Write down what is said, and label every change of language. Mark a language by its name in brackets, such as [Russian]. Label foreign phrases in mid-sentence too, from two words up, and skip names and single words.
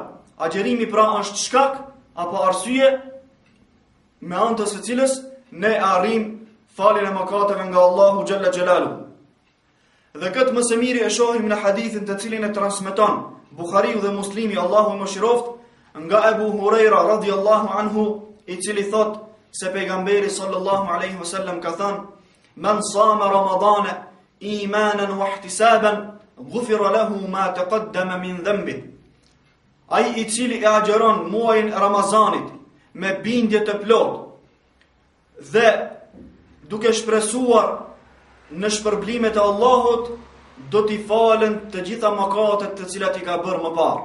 [Albanian] Agjerimi pra është shkak apo arsye me anë të së cilës ne arrim faljen e mëkateve nga Allahu [Arabic] جل جلاله. [Albanian] Dhe këtë më së miri e shohim në hadithin të cilin e transmeton Buhariu dhe Muslimi, Allahu i mëshiroft, nga Ebu Hurajra [Arabic] رضي الله عنه, [Albanian] i cili thot se pejgamberi [Arabic] صلى الله عليه وسلم [Albanian] ka thënë: [Arabic] "من صام رمضان إيمانا واحتسابا غفر له ما تقدم من ذنبه." [Albanian] Ai i cili e agjeron muajin e Ramazanit me bindje të plotë dhe duke shpresuar në shpërblimet e Allahut, do t'i falen të gjitha mëkatet të cilat i ka bërë më parë.